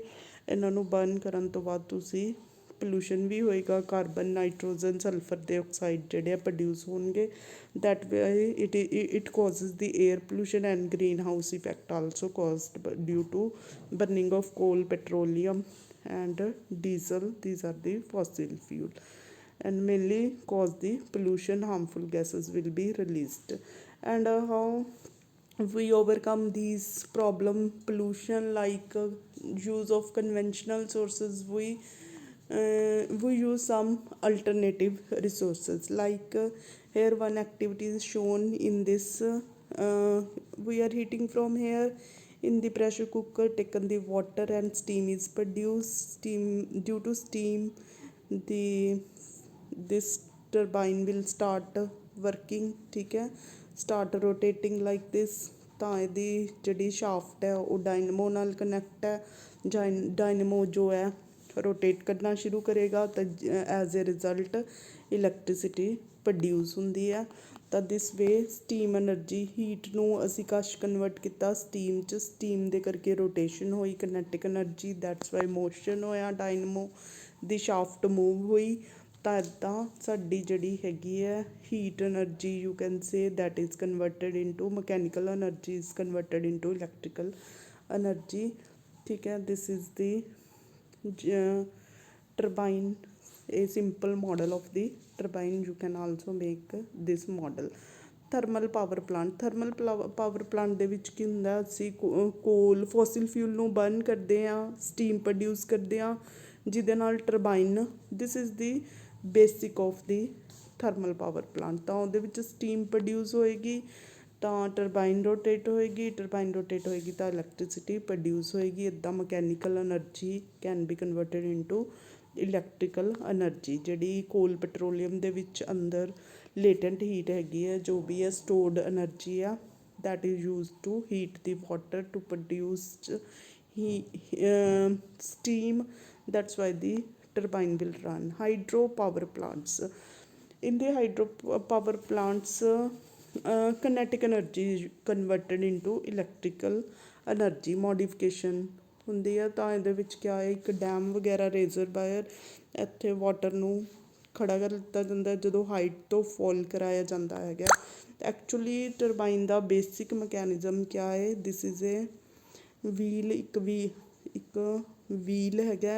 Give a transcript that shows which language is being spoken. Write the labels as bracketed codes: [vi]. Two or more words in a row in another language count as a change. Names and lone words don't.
[pa] ਇਹਨਾਂ ਨੂੰ ਬਰਨ ਕਰਨ ਤੋਂ ਬਾਅਦ ਤੁਸੀਂ ਪੋਲੂਸ਼ਨ ਵੀ ਹੋਏਗਾ, [en] carbon, nitrogen, sulfur [pa] ਦੇ ਆਕਸਾਈਡ ਜਿਹੜੇ ਆ ਪ੍ਰੋਡਿਊਸ ਹੋਣਗੇ। [en] That way it causes the air pollution and greenhouse effect also caused due to burning of coal, petroleum and diesel. These are the fossil fuel and mainly cause the pollution. Harmful gases will be released. And how we overcome these problem pollution, like use of conventional sources, we use some alternative resources, like here one activity is shown in this. We are heating from here in the pressure cooker, taken the water and steam is produced. Due to steam, this turbine will start working, [pa] ਠੀਕ ਹੈ, [en] start rotating like this। [pa] ਤਾਂ ਇਹਦੀ ਜਿਹੜੀ ਸ਼ਾਫਟ ਹੈ ਉਹ ਡਾਇਨਮੋ ਨਾਲ ਕਨੈਕਟ ਹੈ। ਡਾਇਨਮੋ ਜੋ ਹੈ ਰੋਟੇਟ ਕਰਨਾ ਸ਼ੁਰੂ ਕਰੇਗਾ, ਤਾਂ [en] as a result electricity produce [pa] ਹੁੰਦੀ ਹੈ। ਤਾਂ [en] this way steam energy, [pa] ਹੀਟ ਨੂੰ ਅਸੀਂ ਕਸ਼ ਕਨਵਰਟ ਕੀਤਾ ਸਟੀਮ 'ਚ। ਸਟੀਮ ਦੇ ਕਰਕੇ ਰੋਟੇਸ਼ਨ ਹੋਈ, [en] kinetic energy, that's why motion [pa] ਹੋਇਆ, ਡਾਇਨਮੋ ਦੀ [en] shaft move [pa] ਹੋਈ। ਤਾਂ ਇੱਦਾਂ ਸਾਡੀ ਜਿਹੜੀ ਹੈਗੀ ਹੈ [en] heat energy, you can say that is converted into mechanical energy, is converted into electrical energy, [pa] ਠੀਕ ਹੈ। [en] This is the turbine, a simple model of the turbine. You can also make this model. thermal power plant [pa] ਦੇ ਵਿੱਚ ਕੀ ਹੁੰਦਾ, ਅਸੀਂ [en] coal, fossil fuel [pa] ਨੂੰ ਬਰਨ ਕਰਦੇ ਹਾਂ, [en] steam produce [pa] ਕਰਦੇ ਹਾਂ, ਜਿਹਦੇ ਨਾਲ ਟਰਬਾਈਨ, [en] this is the basic of the thermal power plant. [pa] ਤਾਂ ਉਹਦੇ ਵਿੱਚ [en] steam produce [pa] ਹੋਏਗੀ, ਤਾਂ [en] turbine rotate [pa] ਹੋਏਗੀ ਤਾਂ [en] electricity produce [pa] ਹੋਏਗੀ। [en] ਇੱਦਾਂ mechanical energy can be converted into electrical energy. [pa] ਜਿਹੜੀ [en] coal, petroleum [pa] ਦੇ ਵਿੱਚ ਅੰਦਰ [en] latent heat [pa] ਹੈਗੀ ਹੈ, ਜੋ ਵੀ ਹੈ [en] stored energy [pa] ਆ, [en] that is used to heat the water to produce steam. That's why the turbine will run. Hydro power plants, in the hydro power plants kinetic energy is converted into electrical energy. [pa] Modification ਹੁੰਦੀ ਹੈ। ਤਾਂ ਇਹਦੇ ਵਿੱਚ ਕਿਆ ਹੈ, ਇੱਕ ਡੈਮ ਵਗੈਰਾ, ਰੇਜ਼ਰਵਾਇਰ, ਇੱਥੇ ਵਾਟਰ ਨੂੰ ਖੜਾ ਕਰ ਦਿੱਤਾ ਜਾਂਦਾ ਜਦੋਂ ਹਾਈਟ ਤੋਂ ਫੋਲ ਕਰਾਇਆ ਜਾਂਦਾ ਹੈਗਾ। ਐਕਚੁਅਲੀ ਟਰਬਾਈਨ ਦਾ [en] basic mechanism [pa] ਕਿਆ ਹੈ, [en] this is a wheel, [pa] ਇੱਕ ਵੀਲ ਹੈਗਾ।